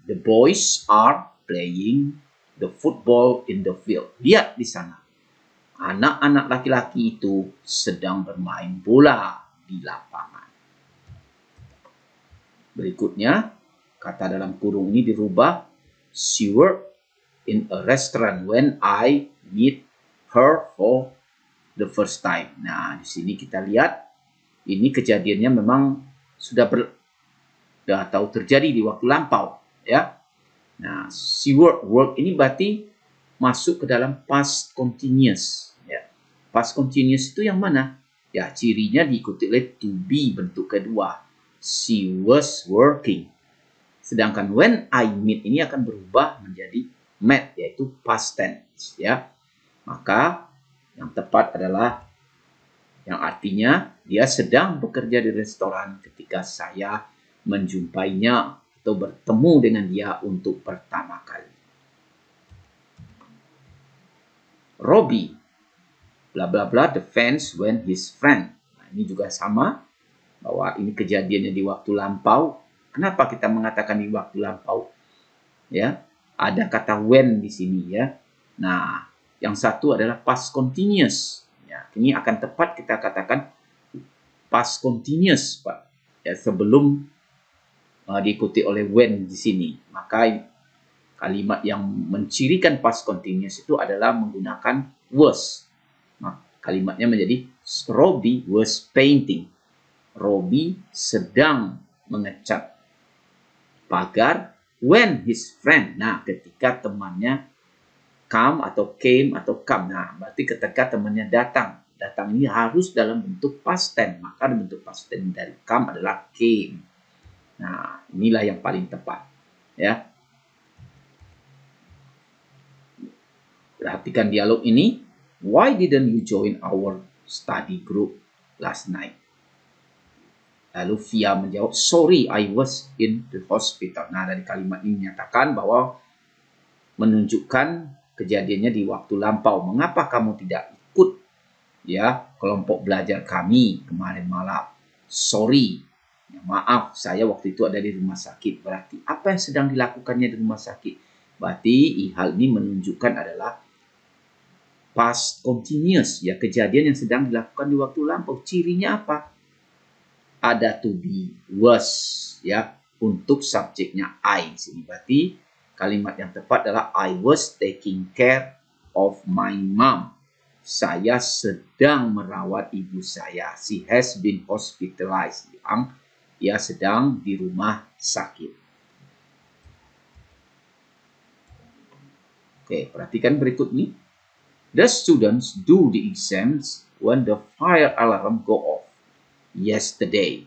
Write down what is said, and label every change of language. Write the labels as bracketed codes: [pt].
[en] The boys are playing the football in the field. [id] Lihat di sana. Anak-anak laki-laki itu sedang bermain bola di lapangan. Berikutnya, kata dalam kurung ini dirubah. [en] She worked in a restaurant when I meet her for the first time. [id] Nah, di sini kita lihat ini kejadiannya memang sudah tahu terjadi di waktu lampau, ya. Nah, she work ini berarti masuk ke dalam past continuous, ya. Past continuous itu yang mana? Ya, cirinya diikuti oleh to be bentuk kedua. [en] She was working. [id] Sedangkan when I meet ini akan berubah menjadi met, yaitu past tense, ya. Maka yang tepat adalah yang artinya dia sedang bekerja di restoran ketika saya menjumpainya atau bertemu dengan dia untuk pertama kali. [en] Robbie, bla bla bla, the fence when his friend. [id] Nah, ini juga sama, bahwa ini kejadiannya di waktu lampau. Kenapa kita mengatakan di waktu lampau? Ya, ada kata when di sini, ya. Nah, yang satu adalah past continuous. Ya, ini akan tepat kita katakan past continuous, Pak. Ya, sebelum diikuti oleh when di sini. Maka kalimat yang mencirikan past continuous itu adalah menggunakan was. Nah, kalimatnya menjadi Robbie [en] was painting. [id] Robbie sedang mengecat pagar [en] when his friend. [id] Nah, ketika temannya come atau came atau come. Nah, berarti ketika temannya datang. Datang ini harus dalam bentuk past tense. Maka bentuk past tense dari come adalah came. Nah, inilah yang paling tepat, ya. Perhatikan dialog ini. [en] Why didn't you join our study group last night? [id] Lalu Via menjawab, [en] sorry, I was in the hospital. [id] Nah, dari kalimat ini menyatakan bahwa menunjukkan kejadiannya di waktu lampau. Mengapa kamu tidak ikut, ya, kelompok belajar kami kemarin malam? Sorry, ya, maaf, saya waktu itu ada di rumah sakit. Berarti apa yang sedang dilakukannya di rumah sakit? Berarti hal ini menunjukkan adalah past continuous, ya, kejadian yang sedang dilakukan di waktu lampau. Cirinya apa? Ada to be, was, ya, untuk subjeknya I di sini. Berarti kalimat yang tepat adalah [en] I was taking care of my mom. [id] Saya sedang merawat ibu saya. [en] She has been hospitalized. [id] Ia sedang di rumah sakit. Oke, perhatikan berikut ini. [en] The students do the exams when the fire alarm go off yesterday.